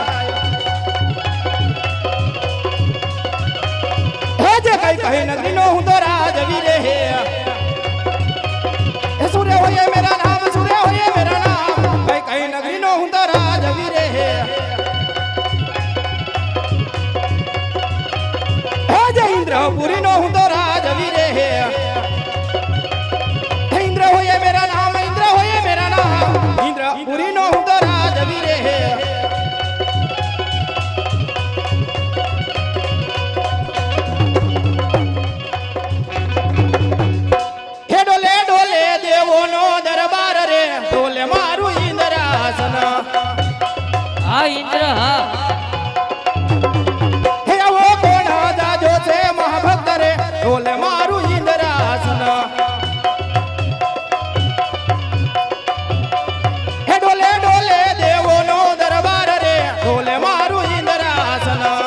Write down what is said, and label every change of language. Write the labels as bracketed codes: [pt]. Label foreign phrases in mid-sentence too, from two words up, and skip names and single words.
[gu] હે જે કઈ કહે નગરી નો હું તો રાજ વીરે હે. હે સૂર્ય હોયે [hi] मेरा नाम, [gu] સૂર્ય હોયે [hi] मेरा नाम, [gu] કઈ કઈ નગરી નો હું તો રાજ વીરે હે. ઇન્દ્રપુરી નો હૂં તો રાજવીરે હૈ. ઇન્દ્ર હોયે [hi] मेरा नाम, [gu] ઇન્દ્ર હોયે [hi] मेरा नाम, [gu] ઇન્દ્રપુરી નો હૂં તો રાજવીરે હૈ. હે ડોલે ડોલે દેવો નો દરબાર રે, ડોલે મારૂ ઇન્દ્રાસન. હા ઇન્દ્ર હા. હે વો કોણ જાજો છે મહાભક્ત રે, ડોલે મારૂ ઇન્દ્રાસન. હે ડોલે ડોલે દેવો નો દરબાર રે, ડોલે મારૂ ઇન્દ્રાસન.